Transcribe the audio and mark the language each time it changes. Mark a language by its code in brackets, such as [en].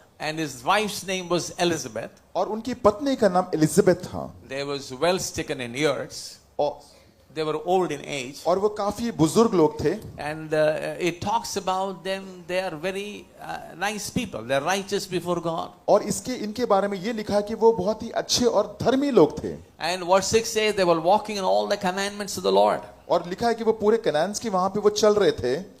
[en] And his wife's name was Elizabeth. [hi] और उनकी पत्नी का नाम एलिजाबेथ था। [en] They was well stricken in years. [hi] और [en] They were old in age. [hi] और वो काफी बुजुर्ग लोग थे। [en] And it talks about them. They are very nice people. They are righteous before God. [hi] और इनके बारे में ये लिखा है कि वो बहुत ही अच्छे और धर्मी लोग थे। [en] And verse 6 says they were walking in all the commandments of the Lord. [hi] और लिखा है कि वो पूरे कनान की वहां पे वो चल रहे थे